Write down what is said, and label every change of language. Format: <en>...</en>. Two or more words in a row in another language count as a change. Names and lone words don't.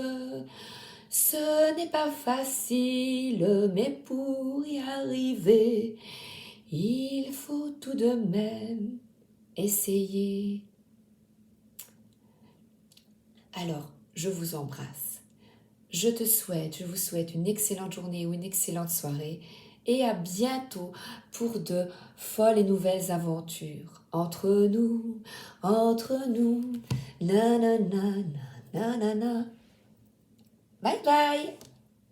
<fr>Ce n'est pas facile, mais pour y arriver, il faut tout de même essayer. Alors, je vous embrasse. Je vous souhaite une excellente journée ou une excellente soirée et à bientôt pour de folles et nouvelles aventures. Entre nous, na na na na na na na.</fr> <en>Bye bye.</en>